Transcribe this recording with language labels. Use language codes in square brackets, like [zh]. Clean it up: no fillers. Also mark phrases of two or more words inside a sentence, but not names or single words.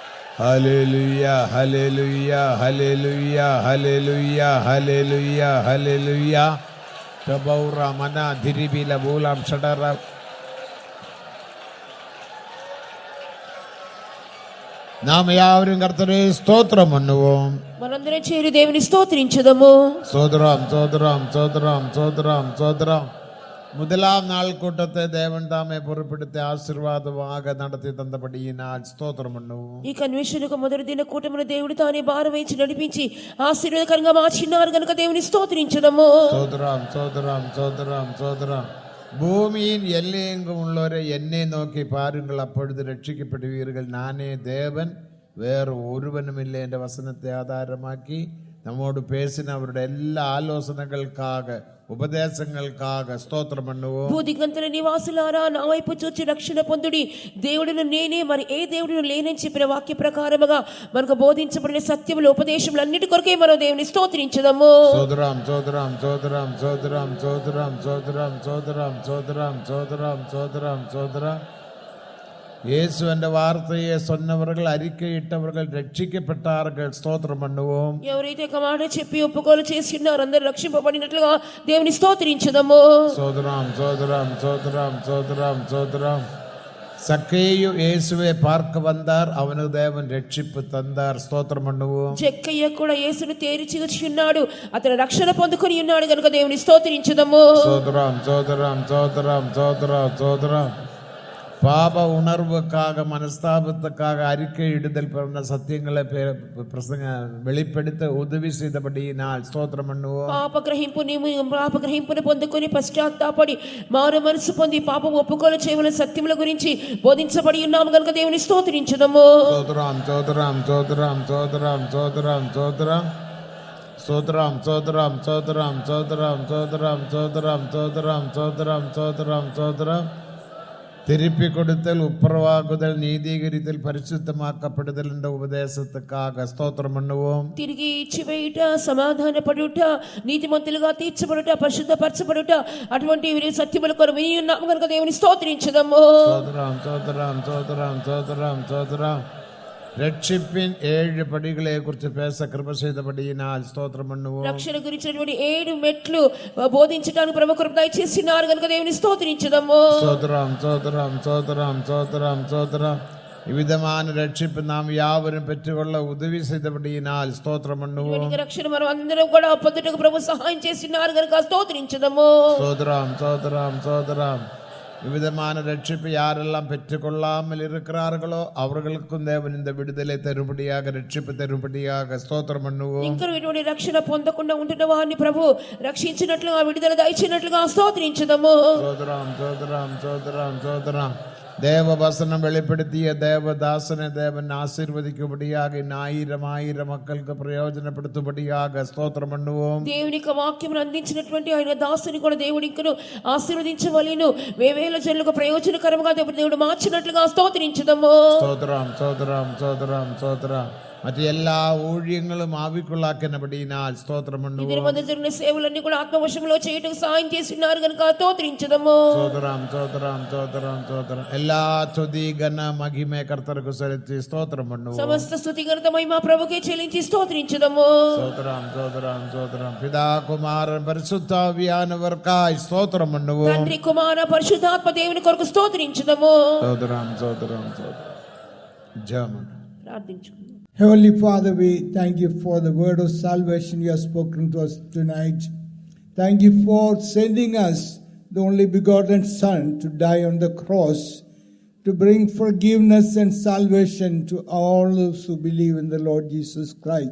[ta] Hallelujah, hallelujah, hallelujah, hallelujah, hallelujah, hallelujah. Tabaura mana diribila bulam shadara. நாம் யாவரும் கர்த்தரை ஸ்தோத்திரம் பண்ணுவோம். [te] మనందరం చేరి దేవుని స్తోత్రించుదము. [ta] சோதரம் சோதரம் சோதரம் சோதரம் சோதரம். முதலாம் நாள் கூட்டத்தை தேவன் தாமே பொறுப்பெடுத்து ஆசீர்வாதமாக நடத்தி தந்தபடியினால் ஸ்தோத்திரம் பண்ணுவோம். [te] ఈ కన్వెన్షన్ యొక్క మొదటి దిన కూటమిని దేవుడు తానే భారం వహించి నడిపించి ఆశీర్వాదకరంగా మార్చినారు కనుక దేవుని స్తోత్రించుదము. [ta] சோதரம் சோதரம் சோதரம் சோதரம். பூமியின் எல்லையெங்கும் உள்ளவரை என்னை நோக்கி பாருங்கள், அப்பொழுது ரட்சிக்கப்படுவீர்கள். நானே தேவன், வேறு ஒருவனும் இல்லை என்ற வசனத்தை ஆதாரமாக்கி நம்மோடு பேசின அவருடைய எல்லா ஆலோசனைகளுக்காக ఉపదేశங்களுக்காக స్తోత్రం பண்ணுவோம். [te] భూదిగంతల నివాసులారా నా వైపు చూచి రక్షణ పొందుడి, దేవుడును నేనే మరి ఏ దేవుడును లేనని చెప్పిన వాక్య ప్రకారముగా మనకు బోధించబడిన సత్యముల ఉపదేశములన్నిటి కొరకే మనం దేవుని స్తోత్రించుదాము. సోదరం సోదరం సోదరం సోదరం సోదరం సోదరం సోదరం సోదరం సోదరం సోదరం సోదరం. [ta] இயேசு என்ற வார்த்தையை சொன்னவர்கள், அறிக்கையிட்டவர்கள் ரட்சிக்கப்பட்டார்கள். ஸ்தோத்திரம் பண்ணுவோம். [te] ఎవరైతే ఒక మాట చెప్పి ఒప్పుకోలు చేసి ఉన్నారో అందరూ రక్షింపబడినట్లుగా దేవుని స్తోత్రించుదాము. [ta] சோதரம் சோதரம் சோதரம் சோதரம் சோதரம். சக்கேயு இயேசுவை பார்க்க வந்தார், அவனுக்கு தேவன் ரட்சிப்பு தந்தார். ஸ்தோத்திரம் பண்ணுவோம். [te] జక్కయ్య కూడా యేసును తేరిచి ఉన్నాడు, అతను రక్షణ పొందుకొని ఉన్నాడు కనుక దేవుని స్తోత్రించుదాము. [ta] சோதரம் சோதரம் சோதரம் சோதரம் சோதரம். பாப உணர்வுக்காக மனஸ்தாபத்துக்காக அறிக்கை இடுதல் பிறந்த சத்தியங்களை வெளிப்படுத்த உதவி செய்தபடியினால் ஸ்தோத்திரம் பண்ணுவோம். [te] పాపగ్రహింపును పొందుకొని పశ్చాత్తాపడి మారు మనసు పొంది పాపం ఒప్పుకోలు చేయవలసిన సత్యముల గురించి బోధించబడి ఉన్నాము కనుక దేవుని స్తోత్రించుదాము. [ta] சோதரம் சோதரம் சோதரம் சோதரம் சோதரம் சோதரம் சோதரம் சோதரம் சோதரம் சோதரம் சோதரம் சோதரம் சோதரம் சோதரம் சோதரம் சோதரம். திருப்பி கொடுத்தல், உப்புரவாகுதல், நீதீகரித்தல், பரிசுத்தமாக்கப்படுதல் என்ற உபதேசத்துக்காக ஸ்தோத்திரம் பண்ணுவோம். [te] తిరిగి ఇచ్చివేయుట, సమాధానపడుట, నీతిమంతులుగా తీర్చబడుట, పరిశుద్ధపరచబడుట అటువంటి సత్యముల కొరకు విని ఉన్నాము కనుక దేవుని స్తోత్రించుదాము. [ta] சோதரம் சோதரம் சோதரம் சோதரம் சோதரம். ரட்சிப்பின் 7 படிகளை குறித்து பேச கிருபை செய்தபடியினால் ஸ்தோத்திரம் பண்ணுவோம். [te] రక్షణ గురించినటువంటి 7 మెట్లు బోధించడానికి ప్రభు కృప దయచేసినారు కనుక దేవుని స్తోత్రించుదాము. [ta] சோதரம் சோதரம் சோதரம் சோதரம் சோதரம். இவ்விதமான ரட்சிப்பு நாம் யாவரும் பெற்றுக்கொள்ள உதவி செய்தபடியினால் ஸ்தோத்திரம் பண்ணுவோம். [te] రక్షణ మనం అందరం కూడా పొందుటకు ప్రభు సహాయం చేసినారు కనుక స్తోత్రించుదాము. [ta] சோதரம் சோதரம் சோதரம். இவ்விதமான ரட்சிப்பு யாரெல்லாம் பெற்றுக்கொள்ளாமல் இருக்கிறார்களோ அவர்களுக்கும் தேவன் இந்த விடுதலை தரும்படியாக, ரட்சிப்பு தரும்படியாக ஸ்தோத்திரம் பண்ணுவோம். [te] ఇంకా ఇటువంటి రక్షణ పొందకుండా ఉంటున్న వారిని ప్రభు రక్షించినట్లుగా, విడుదల దయచినట్లుగా స్తోత్రించుదాము. [ta] சோதரம் சோதரம் சோதரம் சோதரம். தேவ வசனம் வெளிப்படுத்திய தேவதாசனை தேவன் ஆசீர்வதிக்கும்படியாக 1000 மக்களுக்கு பிரயோஜனப்படுத்தும்படியாக ஸ்தோத்திரம் பண்ணுவோம். [te] దేవుని యొక్క వాక్యం అందించినటువంటి ఆయన దాసుని కూడా దేవుడు ఇంకను ఆశీర్వదించవలెను, వేవేల జనులకు ప్రయోజనకరంగా దేవుడు మార్చినట్లుగా స్తోత్రించుదాము. [ta] ஸ்தோத்திரம் சோதரம் சோதரம் சோதரம். மற்ற எல்லா ஊழியங்களும் ஆவிக்குள்ளாக்கினபடியினால் ஸ்தோத்திரம் பண்ணுவோம். [te] ఇద్దరి మధ్య జరిగిన సేవలన్నీ కూడా ఆత్మవశంలో చేయటకు సహాయం చేస్తున్నారు కనుక స్తోత్రించుదాము. [ta] சோதரம் சோதரம் சோதரம் சோதரம். எல்லா துதி கன மகிமை கர்த்தருக்கு செலுத்தி ஸ்தோத்திரம் பண்ணுவோம். [te] సమస్త స్తుతి ఘనత మహిమ ప్రభుకే చెల్లించి స్తోత్రించుదాము. [ta] சோதரம் சோதரம் சோதரம். பிதா குமாரன் பரிசுத்த ஆவியானவர்க்காய் ஸ்தோத்திரம் பண்ணுவோம். [te] తండ్రి కుమార పరిశుద్ధాత్మ దేవుని కొరకు స్తోత్రించుదాము. [ta] சோதரம் சோதரம் சோதரம். ஜெபம். [te] ప్రార్థించుకుందాం. [en] Heavenly Father, we thank you for the word of salvation you have spoken to us tonight. Thank you for sending us the only begotten Son to die on the cross, to bring forgiveness and salvation to all those who believe in the Lord Jesus Christ.